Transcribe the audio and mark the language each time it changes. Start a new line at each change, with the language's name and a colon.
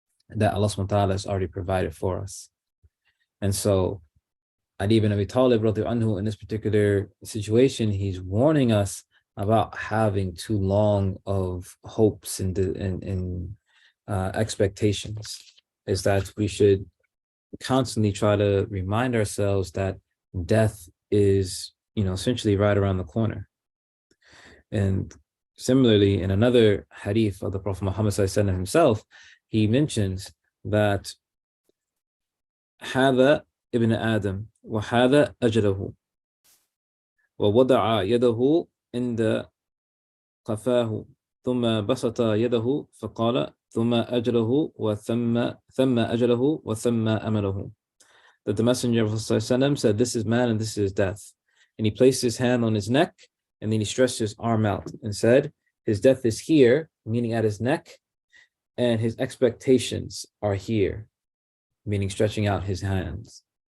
English: that Allah subhanahu wa ta'ala has already provided for us. And so Ali ibn Abi Talib radiallahu anhu, in this particular situation, he's warning us about having too long of hopes and expectations, is that we should constantly try to remind ourselves that death is, essentially right around the corner. And similarly, in another hadith of the Prophet Muhammad himself, he mentions that
Arabic: هذا ابن آدم وهذا أجله ووضع يده عند قفاه ثم بسط يده فقال ثم أجله ثم أجله وثم أمله.
English: That the Messenger of Allah said, this is man and this is death. And he placed his hand on his neck and then he stretched his arm out and said, his death is here, meaning at his neck, and his expectations are here, meaning stretching out his hands.